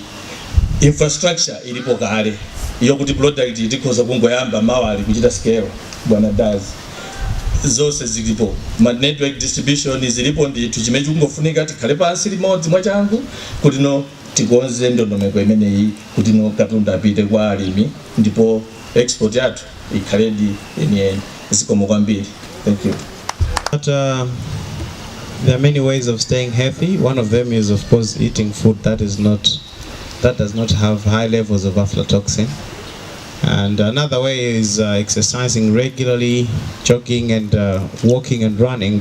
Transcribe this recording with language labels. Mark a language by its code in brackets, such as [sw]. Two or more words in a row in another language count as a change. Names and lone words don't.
[ny] Infrastructure ilipo kale yokuti product itikhoza kungoyamba mawali kuchita scale bwana Dazi, zonse zilipo, ma [en] network distribution [ny] zilipo, ndithu chimene chikungofunika tikhale pansi limodzi mwachangu kuti no tikonze ndondomeko imeneyi kuti no katundu apite kwa alimi ndipo export yathu ikhaledi yeniyeni. Zikomo kwambiri. [en] Thank you. But, there are many ways of staying healthy. One of them is, of course, eating food that does not have high levels of aflatoxin. And another way is exercising regularly, jogging and walking and running.